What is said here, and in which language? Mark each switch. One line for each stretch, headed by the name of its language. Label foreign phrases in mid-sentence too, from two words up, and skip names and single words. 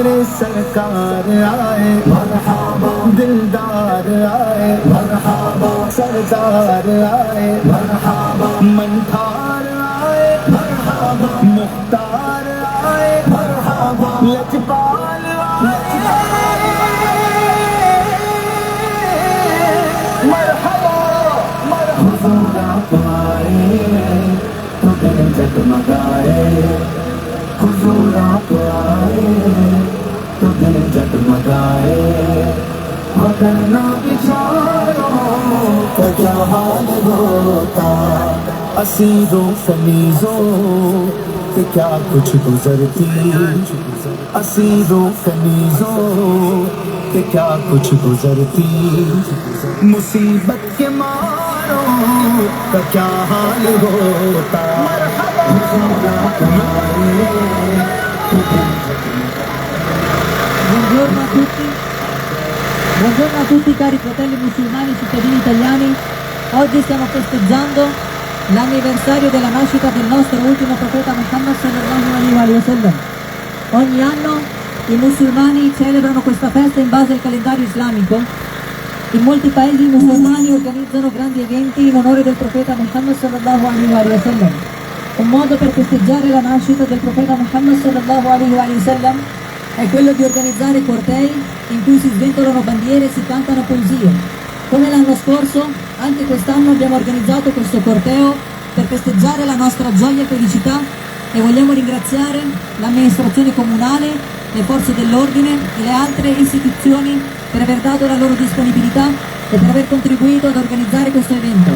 Urdu: سرکار آئے مرحبا دلدار آئے مرحبا سردار آئے مرحبا منتھار آئے مرحبا مختار آئے مرحبا لجپال آئے مرحبا حضور آپ آئے تو دل جگمگائے حضور آپ آئے تو دل جگمگائے وگرنہ بیچاروں کا کیا حال ہوتا اسیروں کنیزوں کہ کیا کچھ گزرتی اسیروں کنیزوں کہ کیا کچھ گزرتی مصیبت کے ماروں کا کیا حال ہوتا
Italian: Buongiorno a tutti cari fratelli musulmani, cittadini italiani. Oggi stiamo festeggiando l'anniversario della nascita del nostro ultimo profeta Muhammad
Arabic: صلى الله عليه وسلم.
Italian: Ogni anno i musulmani celebrano questa festa in base al calendario islamico. In molti paesi musulmani organizzano grandi eventi in onore del profeta Muhammad
Arabic: صلى الله عليه وسلم.
Italian: Un modo per festeggiare la nascita del profeta Muhammad
Arabic: صلى الله عليه وسلم
Italian: è quello di organizzare cortei in cui si sventolano bandiere e si cantano poesie. Come l'anno scorso, anche quest'anno abbiamo organizzato questo corteo per festeggiare la nostra gioia e felicità e vogliamo ringraziare l'amministrazione comunale, le forze dell'ordine e le altre istituzioni per aver dato la loro disponibilità e per aver contribuito ad organizzare questo evento.